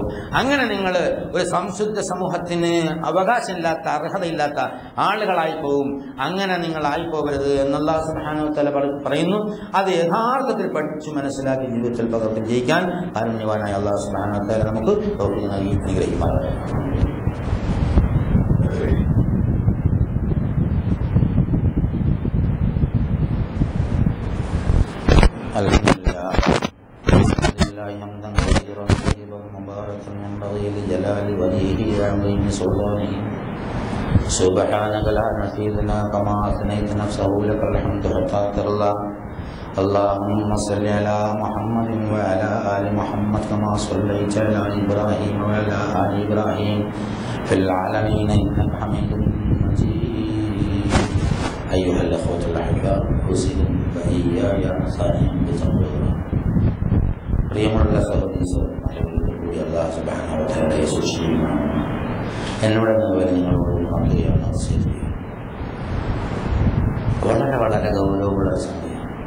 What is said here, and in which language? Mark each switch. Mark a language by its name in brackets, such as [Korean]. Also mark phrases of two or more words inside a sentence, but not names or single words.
[Malayalam] അങ്ങനെ നിങ്ങൾ ഒരു സംശുദ്ധ സമൂഹത്തിന് അവകാശമില്ലാത്ത, അർഹതയില്ലാത്ത ആളുകളായി പോവും. അങ്ങനെ നിങ്ങൾ ആയിപ്പോകരുത് എന്ന് അല്ലാഹു [Arabic] سبحانه وتعالى [Malayalam] പറയുന്നു. അത് യഥാർത്ഥത്തിൽ പഠിച്ചു മനസ്സിലാക്കി ജീവിതത്തിൽ പകർത്തി ജയിക്കാൻ കാരുണ്യവാനായ അല്ലാഹു [Arabic] سبحانه وتعالى [Malayalam] നമുക്ക് തൗഫീഖ് നൽകി അനുഗ്രഹിക്കുമാറാകട്ടെ. [Arabic] الحمد لله، الحمد لله، حمدا كثيرا طيبا مباركا ينبغي لجلال وجهه وعظيم سلطانه. سبحانك لا نحصي كما أثنيت نفسه لك الحمد حتى ترضى. اللهم صل على محمد وعلى آل محمد كما صليت على إبراهيم وعلى آل إبراهيم في العالمين إنك حميد مجيد. أيها الإخوة الأحباب، أوصيكم وإياي ساني بتقوى الله. [Malayalam] പ്രിയമുള്ള സഹോദരീ അല്ലാഹു [Arabic] سبحانه وتعالى [Malayalam] സൂക്ഷിക്കണം. എന്നോട് നിങ്ങളോട് പറയുകയാണ്, വളരെ വളരെ ഗൗരവമുള്ള സംഗതിയാണ്.